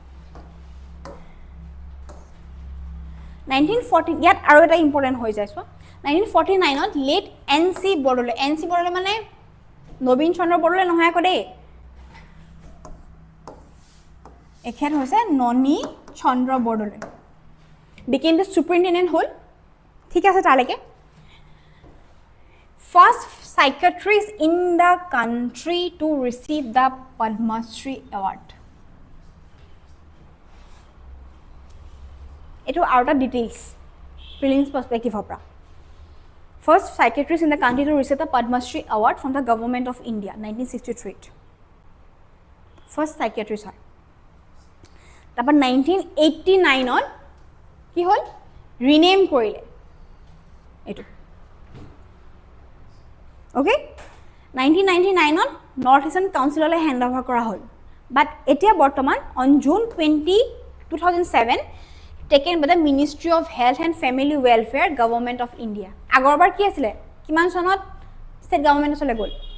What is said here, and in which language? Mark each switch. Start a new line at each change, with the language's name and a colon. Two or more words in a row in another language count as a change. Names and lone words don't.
Assamese: 1940 ইয়াত আৰু এটা ইম্পৰ্টেণ্ট হৈ যায় চোৱা 1949ত লেট NC বৰদলৈ মানে নবীন চন্দ্ৰ বৰদলৈ নহয় আকৌ দেই এখেত হৈছে ননী চন্দ্ৰ বৰদলৈ
English: became the superintendent
Assamese: হ'ল ঠিক আছে তালৈকে
English: first psychiatrist in the country to receive the Padmasri award
Assamese: এটো আৰু এটা
English: details prelims perspective
Assamese: পৰা
English: first psychiatrist in the country to receive the Padmasri award from the government of India
Assamese: 1963
English: first psychiatrist
Assamese: হয় তাৰপৰা 1989ত কি হ'ল ৰিনেম কৰিলে এইটো
English: okay 1999 North Eastern Council hand over
Assamese: কৰা হ'ল বাট এতিয়া বৰ্তমান
English: on June 2007 taken by the Ministry of Health and Family Welfare Government of India
Assamese: আগৰবাৰ কি আছিলে কিমান চনত
English: state government
Assamese: চলে গ'ল